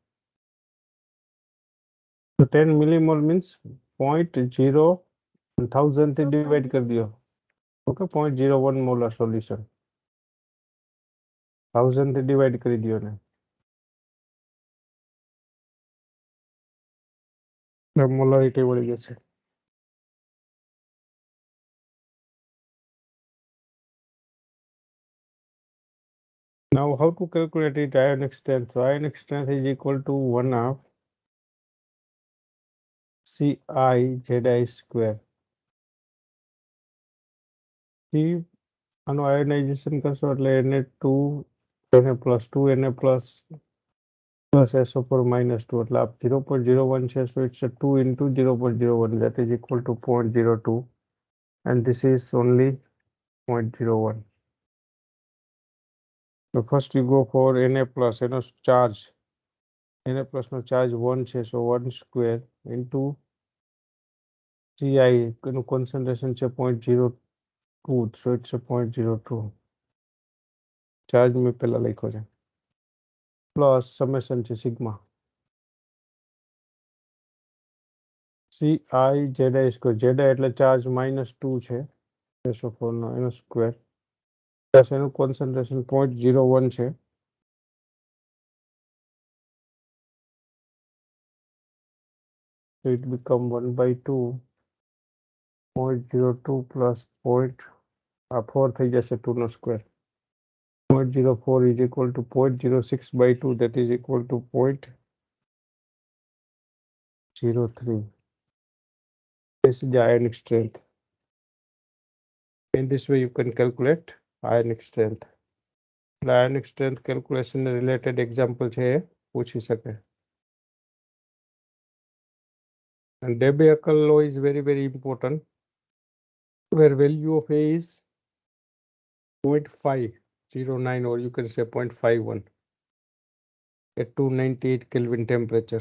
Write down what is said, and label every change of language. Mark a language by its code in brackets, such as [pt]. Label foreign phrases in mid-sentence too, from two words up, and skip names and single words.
[en] So 10 millimole means 0.0 1000 [gu] થી divide કરી દિયો. Okay, 0.01 [en] molar solution. [gu] 1000 થી divide કરી દિયો ને. Molarity મળી જશે. [en] Now how to calculate it ionic strength? So ionic strength is equal to 1/2 Ci Zi square. See, [gu] આનું આયોનાઇઝેશન કરશો એટલે Na2 Na+2 Na+ SO4 -2 એટલે આ 0.01 છે, [en] so it's a 2 into 0.01, that is equal to 0.02, and this is only 0.01. So first you go for Na plus, charge. Na plus [gu] no charge 1 છે, [en] so 1 square into Ci [gu] એનું concentration છે [en] 0.02, so it's a 0.02. [gu] ચાર્જ મેં પહેલા લખ્યો છે [en] plus summation [gu] છે [en] sigma CI ZI square, [gu] ZI એટલે ચાર્જ -2 છે, SO4 નો એનો [en] square plus [gu] એનું કોન્સન્ટ્રેશન 0.01 છે, [en] so it become 1/2 0.02 plus 4 [gu] થઈ જશે 2 નો સ્ક્વેર [en] 0.04 is equal to 0.06/2, that is equal to 0.03. This is the ionic strength. In this way you can calculate ionic strength. The ionic strength calculation related example [gu] છે પૂછી શકે. [en] And Debye law is very important, where value of A is 0.509 or you can say 0.51 at 298 Kelvin temperature.